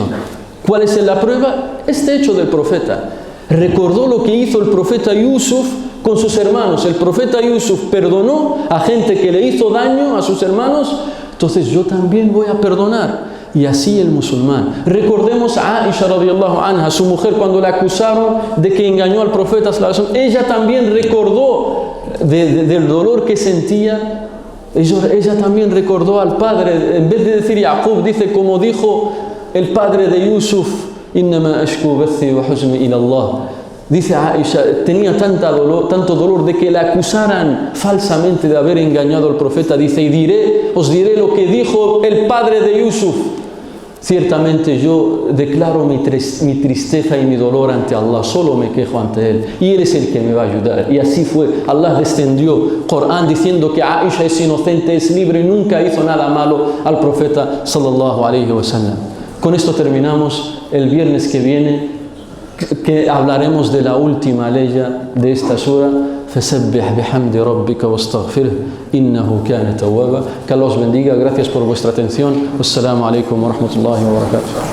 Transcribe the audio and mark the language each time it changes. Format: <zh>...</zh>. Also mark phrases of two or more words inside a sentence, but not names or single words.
<es>¿Cuál es la prueba? Este hecho del profeta. Recordó lo que hizo el profeta Yusuf con sus hermanos. El profeta Yusuf perdonó a gente que le hizo daño a sus hermanos, entonces yo también voy a perdonar. Y así el musulmán. Recordemos a Aisha</es> <ar>رضي الله عنها,</ar> <es>su mujer, cuando la acusaron de que engañó al profeta, ella también recordó del dolor que sentía. Ella también recordó al padre, en vez de decir Yaqub, dice como dijo el padre de Yusuf:</es> <ar>إنما أشكو بثي وحزني إلى الله.</ar> <es>Dice Aisha, tenía tanto dolor de que la acusaran falsamente de haber engañado al profeta. Dice, y os diré lo que dijo el padre de Yusuf. Ciertamente yo declaro mi tristeza y mi dolor ante Allah, solo me quejo ante Él y Él es el que me va a ayudar. Y así fue. Allah descendió Corán diciendo que Aisha es inocente, es libre y nunca hizo nada malo al profeta</es> <ar>صلى الله عليه وسلم.</ar> <es>Con esto terminamos. El viernes que viene que hablaremos de la última ley de esta sura.</es> <ar>فسبح بحمد ربك واستغفره إنه كان توابا.</ar> <es>Que Allah os bendiga. Gracias por vuestra atención.</es> <ar>والسلام عليكم ورحمة الله وبركاته.</ar>